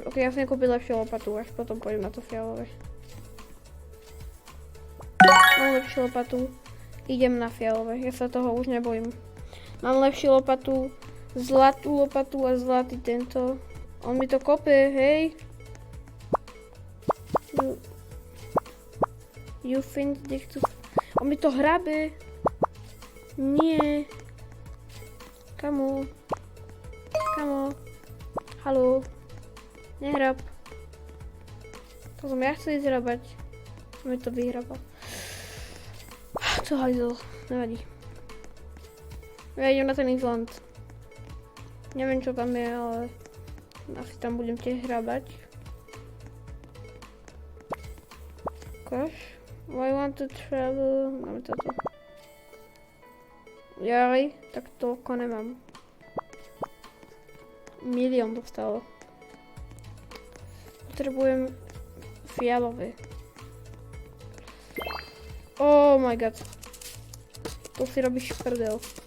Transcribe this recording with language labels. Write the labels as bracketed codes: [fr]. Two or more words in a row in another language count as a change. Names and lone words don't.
[sk] Ok, ja som nekúpil lepšiu lopatu, až potom pôjdem na to fialové. Mám lepšiu lopatu. Idem na fialové. Ja sa toho už nebojím. Mám lepšiu lopatu. Zlatú lopatu a zlatý tento. On mi to kope, hej. [en] You think to... [sk] On mi to hrabe. Nie. Kamo. Haló. Nehrab. To som ja chcel ísť hrabať. On mi to vyhrabal. Co hajzel. Nevadí. Ja idem na ten Island. Neviem čo tam je, ale... Asi tam budem tiež hrabať. [en] Gosh. I want to travel... [sk] Máme toto. Jaj, tak toľko nemám. Milión dostalo. Potrebujem fialové. [en] Oh my god. [sk] To si robíš prdel.